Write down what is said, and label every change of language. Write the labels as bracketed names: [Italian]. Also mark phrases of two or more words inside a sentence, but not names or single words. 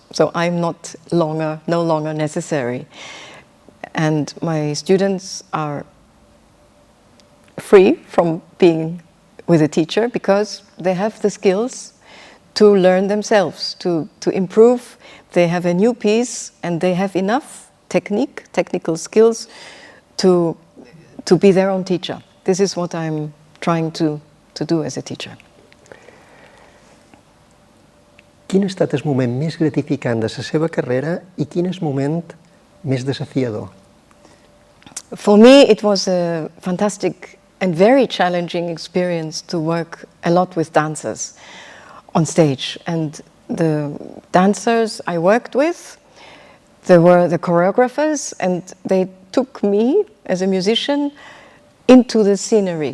[English] So I'm no longer necessary. And my students are free from being with a teacher because they have the skills to learn themselves, to improve. They have a new piece and they have enough technical skills to be their own teacher. This is what I'm trying to do as a teacher. [Catalan] Quin ha estat el moment més gratificant de la seva carrera i quin és el moment més desafiador? [English] For me, it was a fantastic and very challenging experience to work a lot with dancers on stage. And the dancers I worked with, they were the choreographers, and they took me as a musician into the scenery.